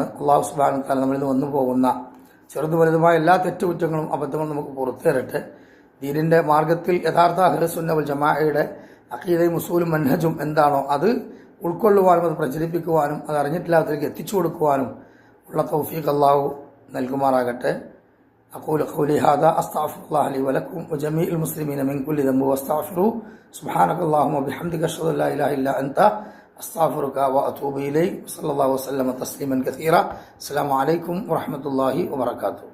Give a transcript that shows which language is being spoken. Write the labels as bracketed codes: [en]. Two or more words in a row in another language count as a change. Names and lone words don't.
[ar] الله سبحانه وتعالى [ml] നമ്മളിൽ നിന്ന് വന്നു പോകുന്ന ചെറുതും വലുതുമായ എല്ലാ തെറ്റുകുറ്റങ്ങളും അബദ്ധങ്ങളും നമുക്ക് പുറത്തു തരട്ടെ. ദീനിന്റെ മാർഗത്തിൽ യഥാർത്ഥ അഹ്ലുസുന്ന വൽ ജമാഅയുടെ അഖീദയും ഉസൂലും മൻഹജും എന്താണോ അത് ഉൾക്കൊള്ളുവാനും അത് പ്രചരിപ്പിക്കുവാനും അത് അറിഞ്ഞിട്ടില്ലാത്തവർക്ക് എത്തിച്ചു കൊടുക്കുവാനും ഉള്ള തൗഫീഖ് അല്ലാഹു നൽകുമാറാകട്ടെ. [ar] أقول قولي هذا أستغفر الله لي ولكم وجميع المسلمين من كل ذنب واستغفروه. سبحانك اللهم وبحمدك أشهد أن لا إله إلا أنت أستغفرك وأتوب إليك. صلى الله وسلم تسليما كثيرا. السلام عليكم ورحمة الله وبركاته.